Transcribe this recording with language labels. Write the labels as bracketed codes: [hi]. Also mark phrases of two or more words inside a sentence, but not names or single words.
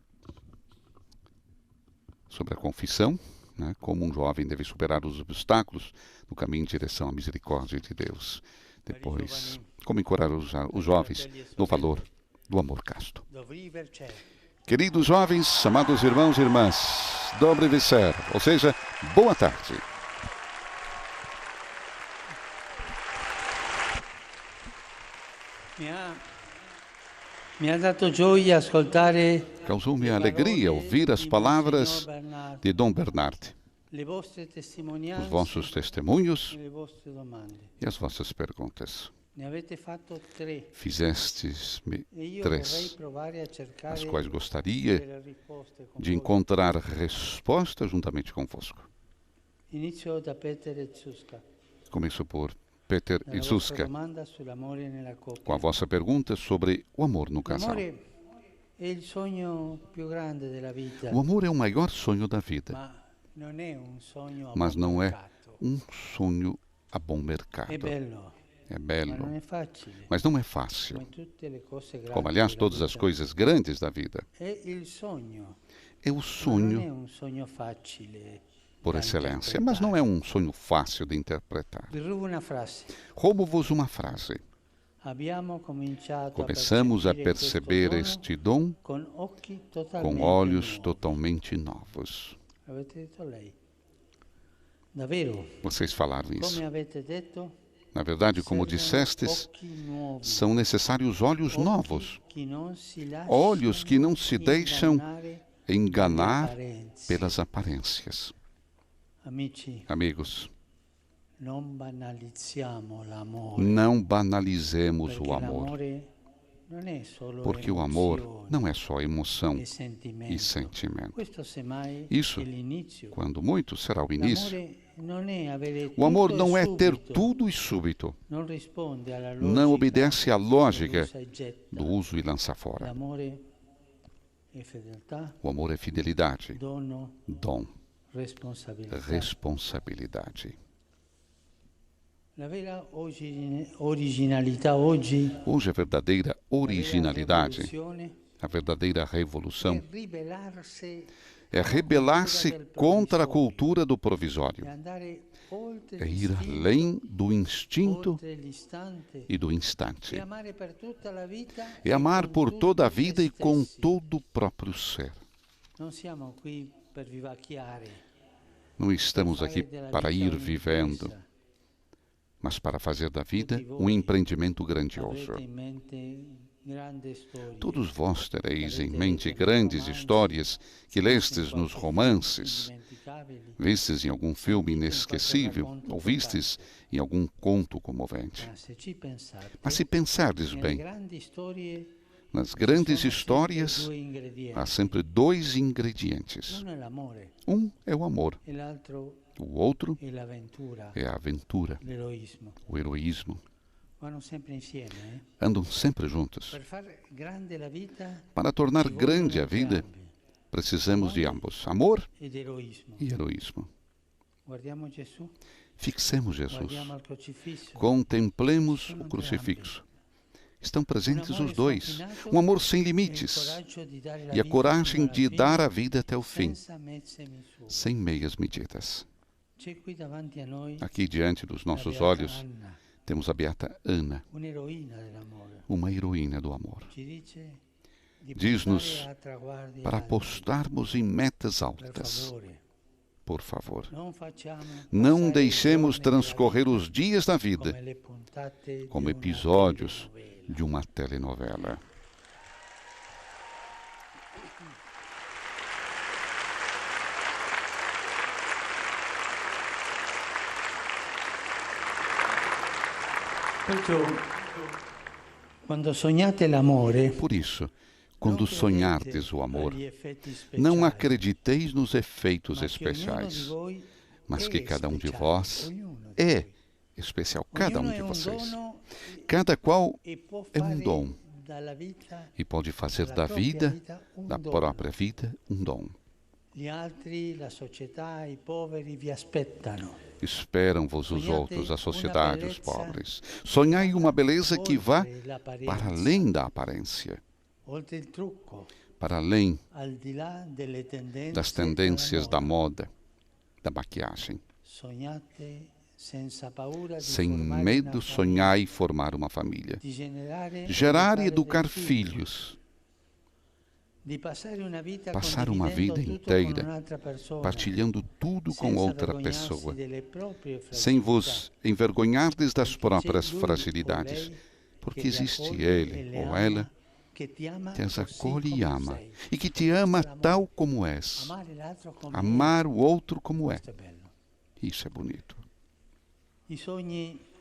[pt] Sobre a confissão, né, como um jovem deve superar os obstáculos no caminho em direção à misericórdia de Deus. Depois, como encorajar os jovens no valor do amor casto. Queridos jovens, amados irmãos e irmãs, [sk] dobre večer, [pt] ou seja, boa tarde. Causou-me alegria ouvir as palavras de Dom Bernard, os vossos testemunhos e as vossas perguntas. Fizestes-me 3, as quais gostaria de encontrar resposta juntamente convosco. [it] Inizio da Peter e Zuzka. [pt] Começo por Peter e [it] Dalla Zuzka, vostra domanda sull'amore nella coppia. [pt] com a vossa pergunta sobre o amor no casal. [it] L'amore è il sogno più grande della vita, [pt] O amor é o maior sonho da vida, [it] ma non è un sogno a [pt] mas [it] buon [pt] não é [it] mercato. [pt] um sonho a bom mercado. [it] È bello, [pt] É [it] ma [pt] belo, [it] non è facile. [pt] mas não é fácil. [it] Come tutte le cose grandi [pt] Como, aliás, [it] della [pt] todas as [it] vita. [pt] coisas grandes da vida. [it] È il sogno, [pt] É o [it] ma non è [pt] sonho [it] un sogno facile [pt] por da excelência, mas não é um sonho fácil de interpretar. [it] Vi rubo una frase. [pt] Roubo-vos uma frase. [it] Abbiamo cominciato [pt] Começamos a [it] percepire [pt] perceber [it] questo [pt] este dom [it] dono con occhi totalmente [pt] com olhos [it] nuovi. [pt] totalmente novos. [it] Avete detto lei? Davvero? [pt] Vocês falaram isso. [it] Come avete detto? [pt] Na verdade, como [it] Servono [pt] dissestes, [it] occhi nuovi, [pt] são necessários olhos [it] occhi [pt] novos, [it] che non si [pt] olhos que não [it] lasciano [pt] se deixam [it] ingannare [pt] enganar [it] dalle apparenze. [pt] pelas aparências. [it] Amici, [pt] Amigos, [it] non banalizziamo l'amore, [pt] não banalizemos [it] perché [pt] o amor, [it] l'amore non è solo [pt] porque o amor [it] emozione [pt] não é só emoção [it] e sentimento. [pt] e sentimento. [it] Questo semmai [pt] Isso, [it] è l'inizio. [pt] quando muito, será o início. [it] L'amore non è avere [pt] O amor [it] tutto [pt] não [it] e [pt] é ter [it] subito. [pt] tudo e súbito, [it] Non risponde alla [pt] não [it] logica [pt] obedece à lógica [it] dell'usa e getta. [pt] do uso e lança fora. [it] L'amore è fedeltà, [pt] O amor é fidelidade, [it] dono, [pt] dom, [it] responsabilità. [pt] responsabilidade. [it] La vera originalità oggi, [pt] Hoje, a verdadeira [it] la vera [pt] originalidade, [it] rivoluzione, [pt] a verdadeira revolução, [it] è ribelarsi [pt] é rebelar-se contra a cultura do provisório, [it] e andare oltre [pt] é ir [it] l'istinto, [pt] além do instinto [it] oltre l'istante, [pt] e do e instante, [it] amare per tutta la vita [pt] é e amar [it] con [pt] por [it] tutti [pt] toda a [it] se [pt] vida e com [it] stessi. [pt] todo o próprio ser. [it] Non siamo qui per vivacchiare, [pt] Não [it] per [pt] estamos [it] fare [pt] aqui [it] della [pt] para [it] vita [pt] ir vivendo, [it] un'impresa. [pt] mas para fazer da vida um empreendimento grandioso. [it] Avrete in mente grandi storie. [pt] Todos vós tereis em mente grandes histórias que lestes nos romances, [it] indimenticabili, [pt] vistes em algum filme inesquecível ou vistes em algum conto comovente. [it] ma se ci pensate, [pt] Mas se pensardes [it] nelle [pt] bem, [it] grandi storie [pt] nas grandes [it] sono sempre [pt] histórias [it] due ingredienti. [pt] há sempre dois ingredientes. [it] Uno è l'amore [pt] Um é o amor, [it] e l'altro [pt] o outro [it] è l'avventura, [pt] é a aventura, [it] l'eroismo. [pt] o heroísmo. [it] Vanno sempre insieme. [pt] Andam sempre juntos. [it] Per fare grande la vita [pt] Para tornar [it] ci [pt] grande a [it] vogliono [pt] vida, [it] entrambi, [pt] precisamos de ambos, amor [it] ed eroismo. [pt] e heroísmo. [it] Guardiamo Gesù, [pt] Fixemos Jesus. [it] guardiamo al crocifisso. [pt] Contemplemos o crucifixo. Estão presentes os dois. Um amor sem limites e a coragem de dar a vida até o fim, [it] senza mezze misure. [pt] sem meias medidas. [it] C'è qui davanti a noi [pt] Aqui diante dos [it] la [pt] nossos [it] beata [pt] olhos [it] Anna, [pt] temos a beata Ana, [it] un'eroina dell'amore. [pt] uma heroína do amor. [it] Ci dice di [pt] Diz-nos [it] puntare a traguardi [pt] para [it] alti. [pt] apostarmos em metas [it] Per [pt] altas. [it] favore, [pt] Por favor, [it] non facciamo [pt] não [it] passare [pt] deixemos [it] i giorni [pt] transcorrer [it] della [pt] os dias da [it] vita [pt] vida [it] come le puntate [pt] como [it] di una [pt] episódios [it] telenovela. [pt] de uma telenovela. [it] Perciò, quando sognate l'amore, [pt] Por isso, quando [it] non [pt] sonhardes [it] credete [pt] o amor, [it] agli effetti speciali, [pt] não acrediteis nos efeitos [it] ma che ognuno di [pt] especiais, [it] voi [pt] mas [it] è [pt] que cada um de [it] speciale, [pt] vós [it] ognuno di [pt] é [it] voi. [pt] especial, cada um [it] Ognuno [pt] de [it] è un [pt] vocês. [it] dono [pt] Cada qual [it] e può [pt] é um [it] fare [pt] dom [it] dalla vita [pt] e pode fazer [it] dalla [pt] da [it] propria [pt] vida, [it] vita un [pt] da [it] dono. [pt] própria vida, um dom. [it] Gli altri, la società, i poveri vi aspettano. [pt] Esperam-vos os [it] Sonhate [pt] outros, a uma sociedade, os beleza pobres. Sonhai uma beleza que vá [it] oltre l'apparenza, [pt] para além da aparência, [it] oltre il trucco, [pt] para além [it] al di là delle tendenze [pt] das tendências da moda. moda, da maquiagem. [it] Sognate senza paura di [pt] Sem [it] formare [pt] medo, [it] una [pt] sonhai formar uma família. [it] famiglia, di generare [pt] Gerar e [it] educare [pt] educar [it] dei figli, [pt] filhos. [it] di passare una vita [pt] Passar uma [it] condividendo [pt] vida [it] tutto con [pt] inteira [it] un'altra persona, [pt] partilhando tudo com [it] senza [pt] outra [it] vergognarsi [pt] pessoa, [it] delle proprie [pt] sem [it] fragilità, [pt] vos envergonhardes das [it] perché [pt] próprias [it] c'è lui o [pt] fragilidades, [it] lei [pt] porque [it] che li [pt] existe [it] accoglie e [pt] ele [it] le [pt] ou [it] ama, [pt] ela [it] che ti ama [pt] que as [it] così [pt] acolhe e [it] come [pt] ama, [it] sei. [pt] e que te ama tal como és. [it] Amare l'altro come [pt] Amar o outro como é. [it] questo è bello. [pt] Isso é bonito. [it] I sogni